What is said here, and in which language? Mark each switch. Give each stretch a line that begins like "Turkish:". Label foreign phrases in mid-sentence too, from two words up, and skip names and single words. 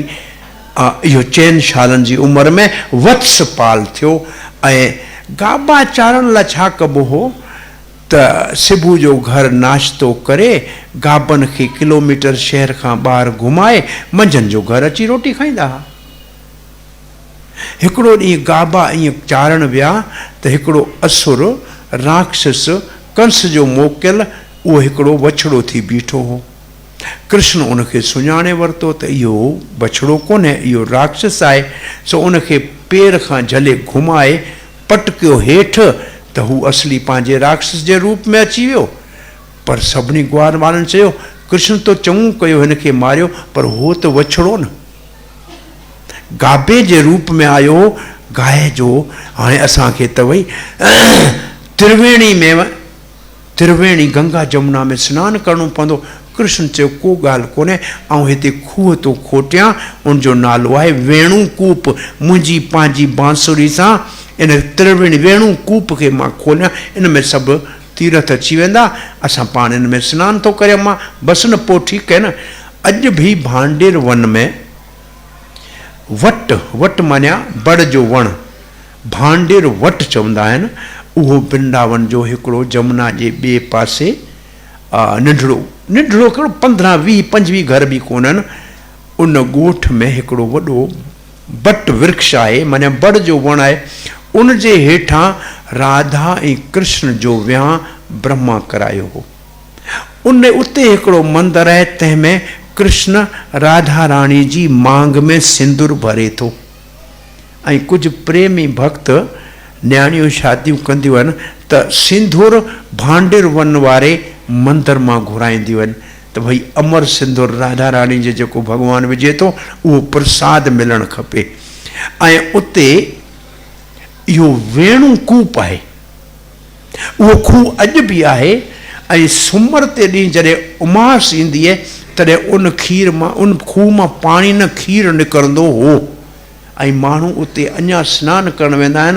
Sindhi: इहो 4 सालनि जी उमिरि में वत्सपाल थियो ऐं गाबा चारण लाइ छा कबो हो त सुबुह जो घर नाश्तो करे गाबनि खे किलोमीटर शहर खां ॿाहिरि घुमाए मंझंदि जो घर अची रोटी खाईंदा हुआ। हिकिड़ो ॾींहुं गाबा ईअं चारण विया त हिकिड़ो असुर राक्षस कंस जो मोकियल उहो हिकिड़ो वछड़ो थी बीठो हो। कृष्ण उनखे सुञाणे वरितो त इहो बछड़ो कोन्हे, इहो राक्षस आहे। सो उनखे पेर खां झले घुमाए पटकियो हेठि त हू असली पंहिंजे राक्षस जे रूप में अची वियो। पर सभिनी ग्वार वारनि चयो कृष्ण तो चङो कयो हिनखे मारियो, पर हो त वछड़ो न, गाबे जे रूप में आयो, गाय जो। हाणे असांखे त वई त्रिवेणी गंगा जमुना में सनानु करणो पवंदो। कृष्ण चयो को ॻाल्हि कोन्हे, ऐं हिते खूह तो खोटियां, उनजो नालो आहे वेणु कूप। मुंहिंजी पंहिंजी बांसुरी सां इन त्रिवेणी वेणु कूप खे मां खोलियां, इन में सभु तीर्थ अची वेंदा, असां पाण इन में सनानु थो करियां मां। बसि न पोइ ठीकु आहे न। अॼु बि भांडेर वन में वट मानिया बड़ जो वण, भांडेर वट चवंदा आहिनि। उहो वृंदावन जो हिकिड़ो जमुना जे ॿिए पासे नंढड़ो हिकिड़ो 15-20-25 घर बि कोन्हनि। उन ॻोठ में हिकिड़ो वॾो बट वृक्ष आहे, माना बड़ जो वण आहे। उन जे हेठां राधा ऐं कृष्ण जो विहांउ ब्रह्मा करायो हो। उते हिकिड़ो मंदरु आहे, तंहिंमें कृष्ण राधा रानी जी मांग में सिंदूर भरे थो ऐं कुझु प्रेमी भक्त न्याणियूं शादियूं कंदियूं आहिनि त सिंदूर भांडेर वन वारे मंदर मां घुराईंदियूं आहिनि त भई अमर सिंदूर राधा रानी जे जेको भॻवानु विझे थो उहो प्रसाद मिलणु खपे। ऐं उते इहो वेणु कूप आहे, उहो खूह अॼु बि आहे। ऐं सूमर ते ॾींहुं जॾहिं उमास ईंदी आहे तॾहिं उन खीर मां, उन खूह मां पाणी न खीर निकिरंदो हो ऐं माण्हू उते अञा सनानु करणु वेंदा आहिनि।